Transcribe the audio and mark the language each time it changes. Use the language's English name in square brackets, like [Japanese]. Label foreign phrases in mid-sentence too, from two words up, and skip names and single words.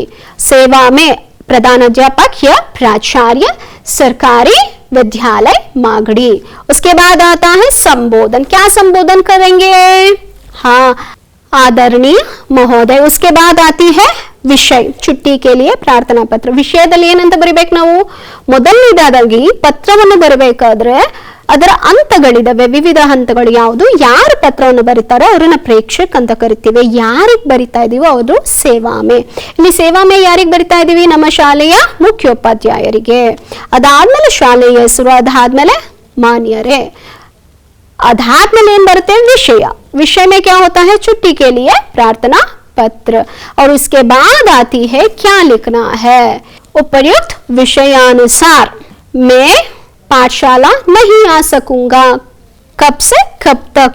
[Hindi] सेवा में प्रधान अध्यापक या प्राचार्य सरकारी विद्यालय मागड़ी। उसके बाद आता है संबोधन। क्या संबोधन करेंगे? हाँ, आदरणीय महोदय। उसके बाद आती है विषय। छुट्टी के लिए प्रार्थना पत्र [Kannada] ವಿಷಯದಲ್ಲಿ ಏನಂತ ಬರಿಬೇಕು ನಾವು? ಮೊದಲನೇದಾಗಿ ಪತ್ರವನ್ನು ಬರಬೇಕಾದ್ರೆ ಅದರ ಹಂತಗಳಿದಾವೆ, ವಿವಿಧ ಹಂತಗಳು. ಯಾವುದು? ಯಾರು ಪತ್ರವನ್ನು ಬರೀತಾರೋ ಅವರನ್ನ ಪ್ರೇಕ್ಷಕ್ ಅಂತ ಕರಿತೀವಿ. ಯಾರಿಗೆ ಬರಿತಾ ಇದೀವೋ ಅದು ಸೇವಾಮೆ. ಇಲ್ಲಿ ಸೇವಾಮೆ ಯಾರಿಗೆ ಬರಿತಾ ಇದೀವಿ? ನಮ್ಮ ಶಾಲೆಯ ಮುಖ್ಯೋಪಾಧ್ಯಾಯರಿಗೆ. ಅದಾದ್ಮೇಲೆ ಶಾಲೆಯ ಹೆಸರು, ಅದಾದ್ಮೇಲೆ ಮಾನ್ಯರೇ, अधात्म बरते विषय। [Hindi] विषय में क्या होता है? छुट्टी के लिए प्रार्थना पत्र। और उसके बाद आती है क्या लिखना है? उपर्युक्त विषयानुसार मैं पाठशाला नहीं आ सकूंगा, कब से कब तक।